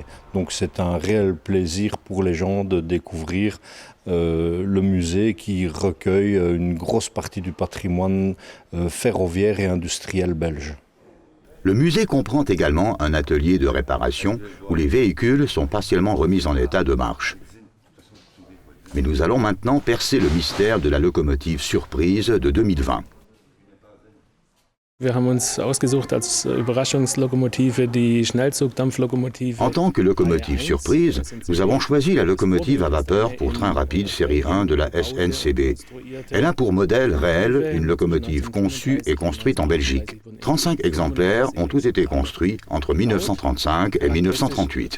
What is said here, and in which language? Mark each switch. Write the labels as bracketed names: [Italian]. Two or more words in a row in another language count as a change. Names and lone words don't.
[French] Donc c'est un réel plaisir pour les gens de découvrir le musée qui recueille une grosse partie du patrimoine ferroviaire et industriel belge. Le musée comprend également un atelier de réparation où les véhicules sont partiellement remis en état de marche. Mais nous allons maintenant percer le mystère de la locomotive Surprise de 2020. [German] Wir haben uns ausgesucht als Überraschungslokomotive die Schnellzugdampflokomotive. [French] En tant que locomotive surprise, nous avons choisi la locomotive à vapeur pour train rapide série 1 de la SNCB. Elle a pour modèle réel une locomotive conçue et construite en Belgique. 35 exemplaires ont tous été construits entre 1935 et 1938.